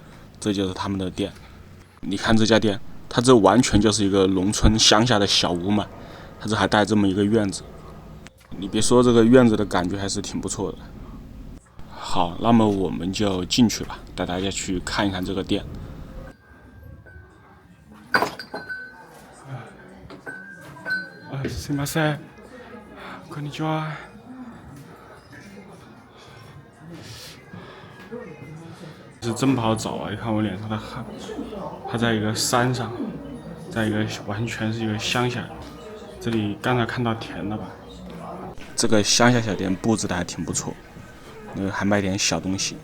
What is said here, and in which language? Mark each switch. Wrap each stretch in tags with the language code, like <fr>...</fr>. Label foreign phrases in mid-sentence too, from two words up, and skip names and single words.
<zh>这就是他们的店。你看这家店，它这完全就是一个农村乡下的小屋嘛，它这还带这么一个院子。你别说，这个院子的感觉还是挺不错的。好，那么我们就进去吧，带大家去看一看这个店。</zh> <ja>すみません。こんにちは。</ja> <zh>是真不好找啊！你看我脸上的汗，它在一个山上，在一个完全是一个乡下。这里刚才看到田了吧？这个乡下小店布置的还挺不错，还卖点小东西。</zh>